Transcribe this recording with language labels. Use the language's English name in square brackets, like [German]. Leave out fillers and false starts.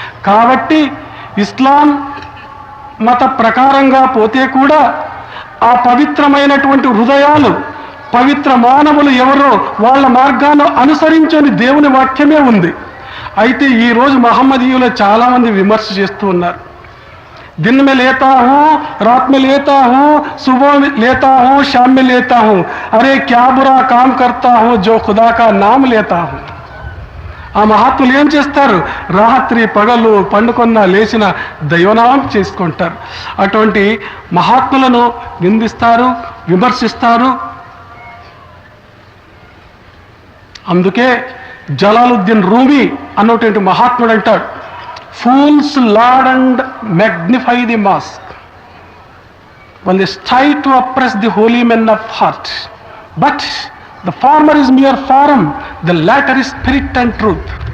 [Telugu] కాబట్టి ఇస్లాం మత ప్రకారంగా పోతే కూడా ఆ పవిత్రమైనటువంటి హృదయాలు, పవిత్ర మానవులు ఎవరో వాళ్ళ మార్గాన్ని అనుసరించని దేవుని వాక్యమే ఉంది. అయితే ఈరోజు మహమ్మదీయులు చాలామంది విమర్శ చేస్తూ ఉన్నారు. [Hindi] दिन में लेता हूँ, रात में लेता हूँ, सुबह में लेता हूँ, शाम में लेता हूँ, अरे क्या बुरा काम करता हूँ जो खुदा का नाम लेता हूँ. [Telugu] ఆ మహాత్ములు ఏం చేస్తారు? రాత్రి పగలు పండుకొన్న లేచిన దైవనామం చేసుకుంటారు. అటువంటి మహాత్ములను నిందిస్తారు, విమర్శిస్తారు. అందుకే జలాలుద్దీన్ రూమీ అన్నటువంటి మహాత్ముడు అంటాడు, [English] fools laud and magnify the mosque while they strive to oppress the holy men of heart, but the former is mere form, the latter is spirit and truth.